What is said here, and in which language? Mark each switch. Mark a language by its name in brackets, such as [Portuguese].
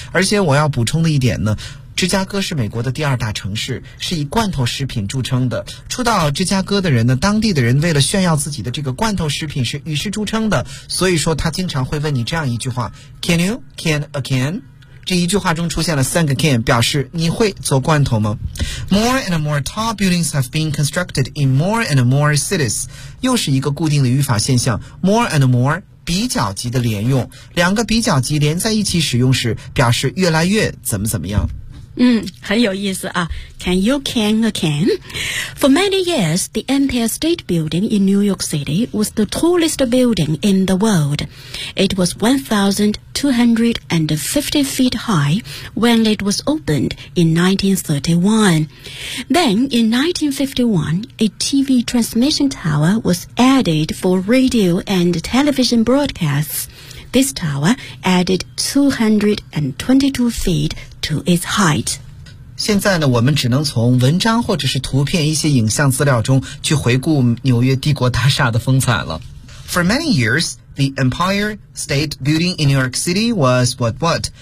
[Chinese] 而且我要补充的一点呢，芝加哥是美国的第二大城市，是以罐头食品著称的。初到芝加哥的人呢，当地的人为了炫耀自己的这个罐头食品是与世著称的，所以说他经常会问你这样一句话 [English] Can you can a can? [Chinese] 这一句话中出现了三个 can， 表示你会做罐头吗？ [English] More and more tall buildings have been constructed in more and more cities， [Chinese] 又是一个固定的语法现象。 [English] More and more [Chinese] 比较级的连用，两个比较级连在一起使用时，表示越来越怎么怎么样。嗯，很有意思啊。 [English] Can you can a can? For many years, the Empire State Building in New York City was the tallest building in the world. It was 1,250 feet high when it was opened in 1931. Then, in 1951, a TV transmission tower was added for radio and television broadcasts. This tower added 222 feet to its height. [Chinese] 现在呢，我们只能从文章或者是图片一些影像资料中去回顾纽约帝国大厦的风采了。 [English] For many years, the Empire State Building in New York City was what what?